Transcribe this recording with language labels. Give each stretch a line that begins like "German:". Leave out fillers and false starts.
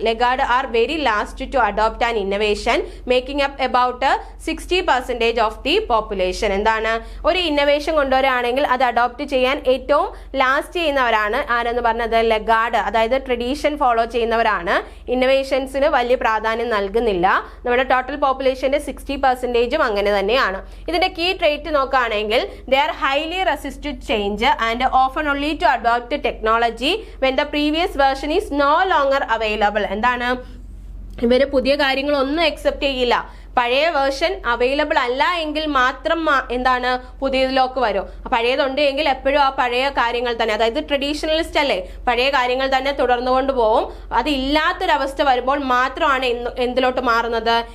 English: Laggard are very last to adopt an innovation, making up about 60% of the population.
Malayalam: എന്താണ്? ഒരു innovation കൊണ്ടുവരികയാണെങ്കിൽ അത് adopt ചെയ്യാൻ ഏറ്റവും last ചെയ്യുന്നവരാണ് ആരെന്ന് പറഞ്ഞത്? ലഗാർഡ്. അതായത് ട്രഡീഷൻ ഫോളോ ചെയ്യുന്നവരാണ്. ഇന്നോവേഷൻസിന് വലിയ പ്രാധാന്യം നൽകുന്നില്ല. നമ്മുടെ ടോട്ടൽ പോപ്പുലേഷന്റെ 60% അങ്ങനെ തന്നെയാണ്. ഇതിന്റെ കീ ട്രേറ്റ് നോക്കുകയാണെങ്കിൽ
English: They are highly resisted change and often only to adopt technology when the previous version is no longer available.
Malayalam: എന്താണ്? ഇവര് പുതിയ കാര്യങ്ങളൊന്നും അക്സെപ്റ്റ് ചെയ്യില്ല. പഴയ വേർഷൻ അവൈലബിൾ അല്ല എങ്കിൽ മാത്രം എന്താണ് പുതിയതിലേക്ക് വരും. പഴയതുണ്ട് എങ്കിൽ എപ്പോഴും ആ പഴയ കാര്യങ്ങൾ തന്നെ, അതായത് ട്രഡീഷണലിസ്റ്റ് അല്ലേ, പഴയ കാര്യങ്ങൾ തന്നെ തുടർന്നു കൊണ്ടുപോകും. അത് ഇല്ലാത്തൊരവസ്ഥ വരുമ്പോൾ മാത്രമാണ് എന്തിലോട്ട് മാറുന്നത്?